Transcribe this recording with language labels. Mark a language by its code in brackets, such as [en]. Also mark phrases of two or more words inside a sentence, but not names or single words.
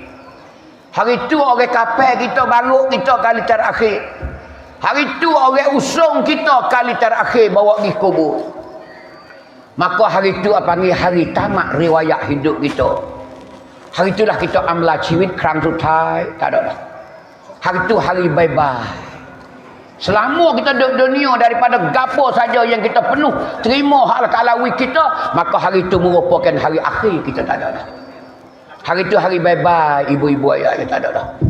[ms] Hari tu orang kapal kita, baruk kita kali terakhir. Hari tu orang usung kita kali terakhir bawa pergi kubur. Maka hari tu apa panggil hari tamat riwayat hidup kita. Hari itulah kita ambil [th] ชีวิต ครั้งสุดท้าย. [ms] Tak ada dah. Hari tu hari bye-bye. Selama kita duduk dunia daripada gapo saja yang kita penuh terima hal kalawi kita, maka hari itu merupakan hari akhir kita. Tak ada dah. Hari itu hari bye-bye ibu-ibu ayah, tak ada dah.